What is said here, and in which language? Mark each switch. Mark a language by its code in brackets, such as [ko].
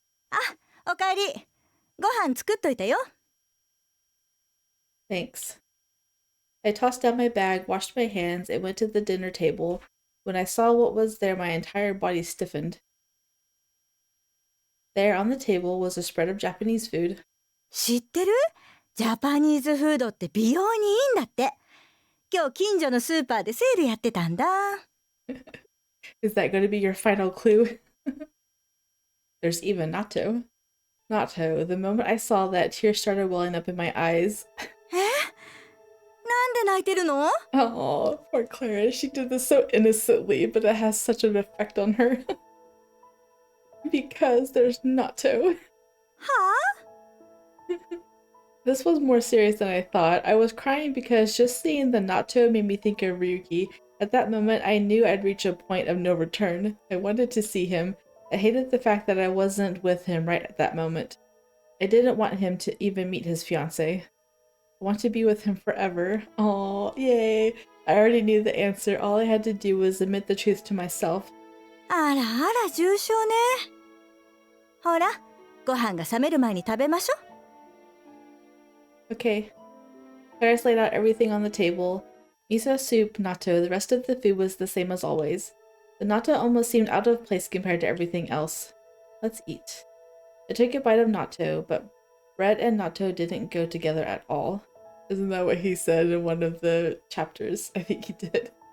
[ja] あ、おかえり。ご飯作っといたよ。 [en] Thanks. I tossed down my bag, washed my hands, and went to the dinner table. When I saw what was there, my entire body stiffened. There on the table was a spread of Japanese food. [ja] 知ってる？ジャパニーズフードって美容にいいんだって。今日近所のスーパーでセールやってたんだ。 [en] Is that going to be your final clue? There's even natto. Natto. The moment I saw that, tears started welling up in my eyes. [ja] なんで泣いてるの？ [en] Oh, poor Clara. She did this so innocently, but it has such an effect on her. Because there's natto. [ja] はあ？ [en] This was more serious than I thought. I was crying because just seeing the natto made me think of Ryuki. At that moment, I knew I'd reach a point of no return. I wanted to see him. I hated the fact that I wasn't with him right at that moment. I didn't want him to even meet his fiancée. I want to be with him forever. Oh, yay. I already knew the answer. All I had to do was admit the truth to myself. [ja] あらあら重症ね。ほら、ご飯が冷める前に食べましょ。 [en] Okay. Clarice laid out everything on the table. Miso soup, natto, the rest of the food was the same as always. The natto almost seemed out of place compared to everything else. Let's eat. I took a bite of natto, but bread and natto didn't go together at all. Isn't that what he said in one of the chapters? I think he did.